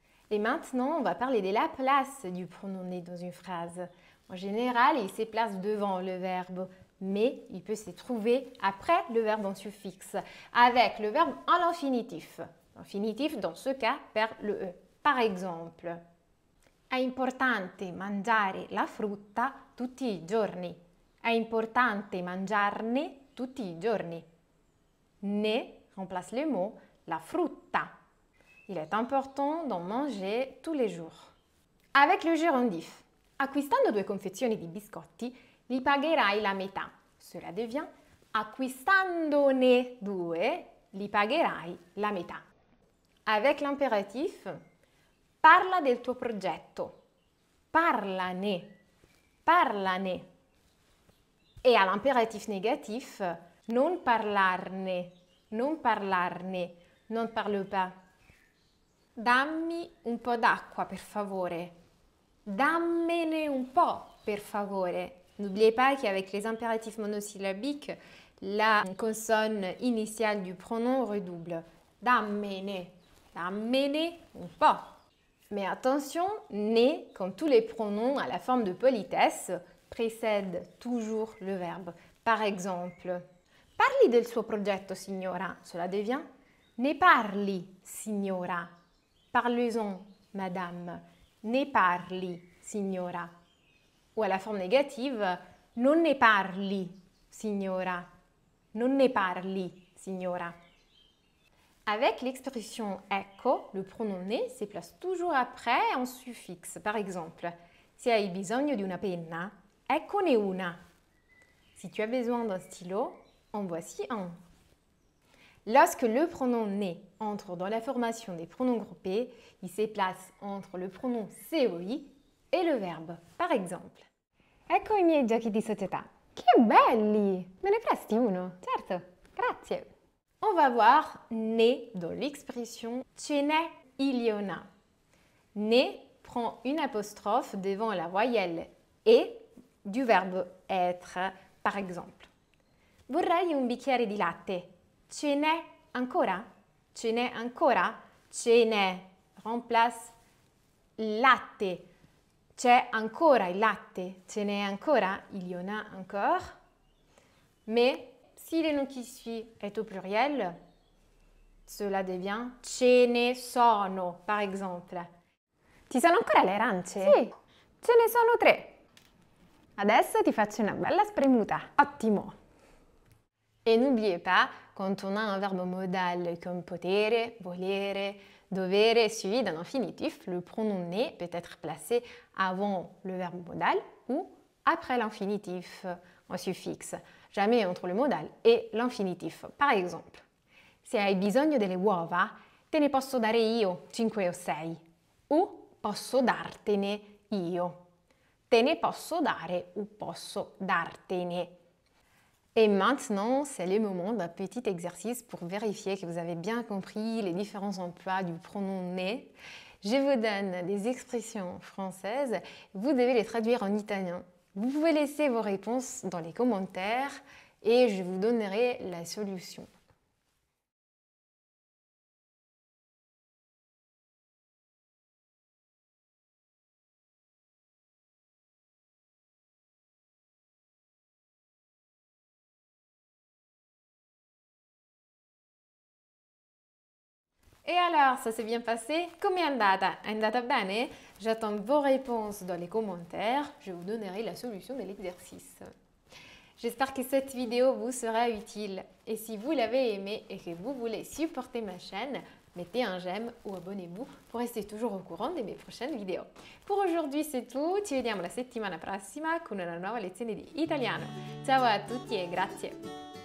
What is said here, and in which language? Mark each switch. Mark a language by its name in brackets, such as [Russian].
[French] Et maintenant, on va parler de la place du pronom ne dans une phrase. En général, il se place devant le verbe, mais il peut se trouver après le verbe en suffixe, avec le verbe en l'infinitif. L'infinitif, dans ce cas, perd le E. Par exemple, [Italian] è importante mangiare la frutta tutti i giorni. È importante mangiarne tutti i giorni. [French] Ne remplace le mot [Italian] la frutta. [French] Il est important d'en manger tous les jours. Avec le gérondif, [Italian] acquistando 2 confezioni di biscotti, li pagherai la metà. [French] Cela devient [Italian] acquistandone 2, li pagherai la metà. [French] Avec l'impératif, [Italian] parla del tuo progetto. Parlane. Parlane. [French] Et à l'impératif négatif, [Italian] non parlarne. Non parlarne. [French] Non parle pas. [Italian] Dammi un po' d'acqua, per favore. Dammene un po', per favore. [French] N'oubliez pas qu'avec les impératifs monosyllabiques, la consonne initiale du pronom redouble. [Italian] Dammene. Dammene un po'. [French] Mais attention, ne, comme tous les pronoms à la forme de politesse, précède toujours le verbe. Par exemple, [Italian] parli del suo progetto, signora. [French] Cela devient [Italian] ne parli, signora. [French] Parlez-en, madame. [Italian] Ne parli, signora. [French] Ou à la forme négative, [Italian] non ne parli, signora. Non ne parli, signora. [French] Avec l'expression ecco, le pronom ne se place toujours après en suffixe. Par exemple, [Italian] se hai bisogno di una penna, eccone una. [French] Si tu as besoin d'un stylo, en voici un. Lorsque le pronom ne entre dans la formation des pronoms groupés, il se place entre le pronom COI et le verbe. Par exemple, [Italian] ecco i miei giochi di società. Che belli! Me ne presti uno? Certo, grazie. [French] On va voir ne dans l'expression [Italian] ce n'è, [French] il y en a. Ne prend une apostrophe devant la voyelle et du verbe être. Par exemple, [Italian] vorrei un bicchiere di latte. Ce n'è ancora? Ce n'è ancora? Ce n'è remplace latte. C'è ancora il latte. Ce n'è ancora? [French] Il y en a encore. Mais si le nom qui suit est au pluriel, cela devient [Italian] ce ne sono, [French] par exemple. [Italian] Ci sono ancora le arance? Sì, ce ne sono 3. Adesso ti faccio una bella spremuta. Ottimo! [French] Et n'oubliez pas, quand on a un verbe modal comme [Italian] potere, volere, dovere [French] suivi d'un infinitif, le pronom ne peut être placé avant le verbe modal ou après l'infinitif en suffixe, jamais entre le modal et l'infinitif. Par exemple, [Italian] se hai bisogno delle uova, te ne posso dare io 5 o 6, ou posso dartene io. Te ne posso dare ou posso dartene. [French] Et maintenant, c'est le moment d'un petit exercice pour vérifier que vous avez bien compris les différents emplois du pronom ne. Je vous donne des expressions françaises, vous devez les traduire en italien. Vous pouvez laisser vos réponses dans les commentaires et je vous donnerai la solution. Et alors, ça s'est bien passé? [Italian] Come è andata? È andata bene? [French] J'attends vos réponses dans les commentaires. Je vous donnerai la solution de l'exercice. J'espère que cette vidéo vous sera utile. Et si vous l'avez aimée et que vous voulez supporter ma chaîne, mettez un j'aime ou abonnez-vous pour rester toujours au courant de mes prochaines vidéos. Pour aujourd'hui c'est tout, [Italian] ci vediamo la settimana prossima con una nuova lezione di italiano. Ciao a tutti e grazie!